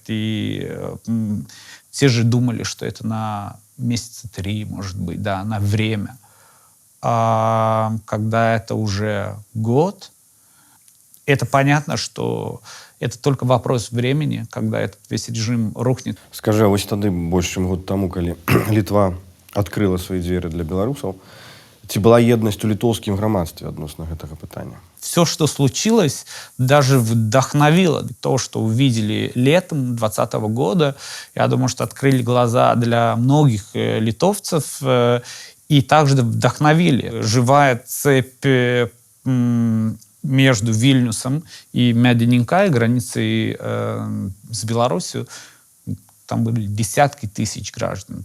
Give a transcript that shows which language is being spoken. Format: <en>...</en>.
<ru>И все же думали, что это на месяца 3, может быть, да, на время. А когда это уже год, это понятно, что это только вопрос времени, когда этот весь режим рухнет.</ru> <be>Скажи, а вось тады больш чым год таму, калі Літва адкрыла свае дзверы для беларусаў, ці была еднасць у літоўскім грамадстве адносна гэтага пытання?</be> <ru>Все, что случилось, даже вдохновило то, что увидели летом 2020 года. Я думаю, что открыли глаза для многих литовцев и также вдохновили. Живая цепь между Вильнюсом и Медининкой, границей с Беларусью, там были десятки тысяч граждан.</ru>